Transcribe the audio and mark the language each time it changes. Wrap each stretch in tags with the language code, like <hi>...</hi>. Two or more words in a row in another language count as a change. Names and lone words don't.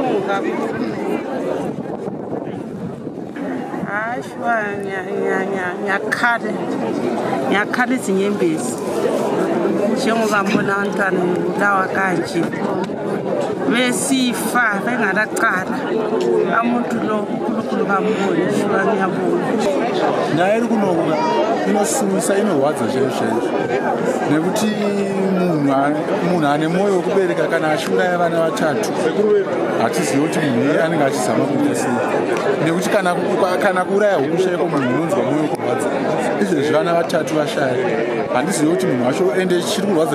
<nd>Ashwa ngiyakhala izinyembezi njengoba mbona abantwana ngibulawa kanje besifa bengalacala umuntu lo uNkulunkulu bambone shwa ngiyabonga</nd> <sn>naye kunokuba inosusa inowadza zvesvezvo nekuti munhu ane mwoyo wekubereka kana ashuraya vana vatatu hatizivi kuti munhu anenge achizama kuita sei nekuti kana kuuraya hukushaiko munhu unonzwa mwoyo kurwadza izvezvi vana vatatu vashaya handizivi kuti munhu wacho ende chiri kurwadza</sn>